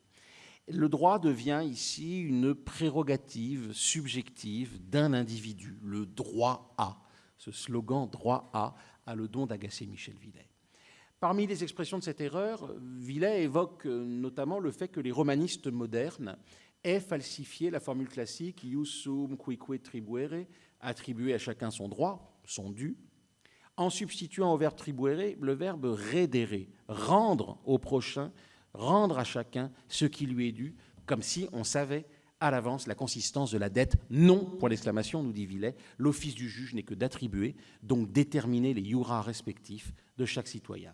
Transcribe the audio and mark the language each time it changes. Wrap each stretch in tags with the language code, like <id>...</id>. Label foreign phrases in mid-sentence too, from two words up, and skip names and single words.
<fr>Le droit devient ici une prérogative subjective d'un individu, le droit à. Ce slogan « droit à » a le don d'agacer Michel Villet. Parmi les expressions de cette erreur, Villet évoque notamment le fait que les romanistes modernes aient falsifié la formule classique «</fr> <la>ius sum cuique tribuere »,</la> <fr>attribuer à chacun son droit, son dû, en substituant au verbe tribuere le verbe redere, rendre au prochain, rendre à chacun ce qui lui est dû, comme si on savait à l'avance la consistance de la dette. Non, pour l'exclamation, nous dit Villet, l'office du juge n'est que d'attribuer, donc déterminer les iura respectifs de chaque citoyen.</fr>